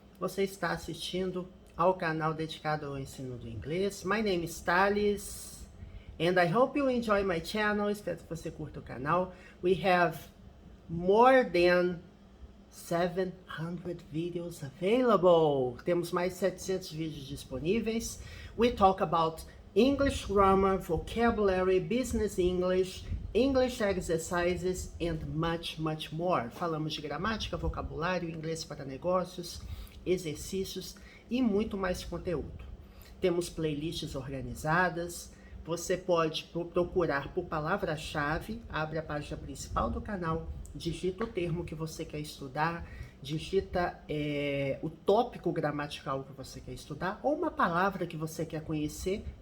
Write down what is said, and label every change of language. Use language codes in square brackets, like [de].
[pt] Você está assistindo ao canal dedicado ao ensino do inglês. [en] My name is Thales and I hope you enjoy my channel. [pt] Espero que você curta o canal. [en] We have more than 700 videos available. [pt] Temos mais 700 vídeos disponíveis. [en] We talk about English grammar, vocabulary, business English, English exercises and much more. [pt] Falamos de gramática, vocabulário, inglês para negócios, exercícios e muito mais conteúdo. Temos playlists organizadas. Você pode procurar por palavra-chave, abre a página principal do canal, digita o termo que você quer estudar, digita o tópico gramatical que você quer estudar ou uma palavra que você quer conhecer.